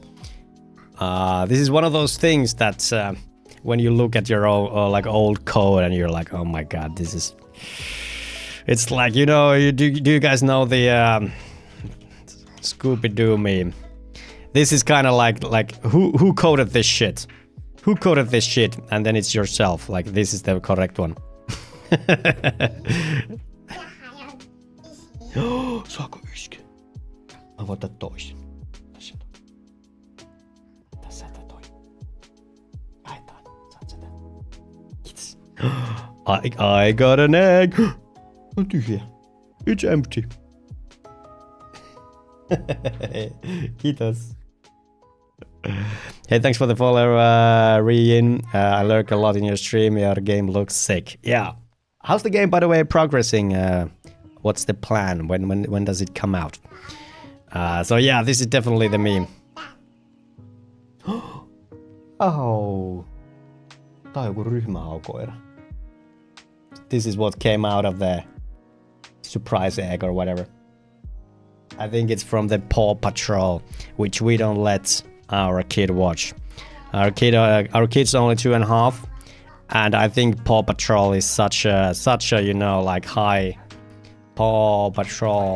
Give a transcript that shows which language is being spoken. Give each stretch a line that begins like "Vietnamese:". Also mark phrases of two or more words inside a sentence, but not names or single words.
English: This is one of those things that when you look at your own, like old code, and you're like, oh my god, this is. It's like, you know, do you guys know the Scooby-Doo meme? This is kind of like who coded this shit? Who coded this shit? And then it's yourself. Like, this is the correct one.
Finnish: Saako yske? Mä voin ottaa toisen. Tässä toi. Lähetään. Saat sitä. Kiitos.
English: I got an egg.
Finnish: On tyhjä.
English: It's empty. Kiitos. Hey, thanks for the follow, Rian. I learned a lot in your stream. Your game looks sick. Yeah. How's the game, by the way, progressing? What's the plan? When does it come out? So yeah, this is definitely the meme. Oh.
Finnish: Tää on joku ryhmähaukoira.
English: This is what came out of the surprise egg or whatever. I think it's from the Paw Patrol, which we don't let our kid watch. Our kid's only 2.5, and I think Paw Patrol is such a you know, like high Paw Patrol.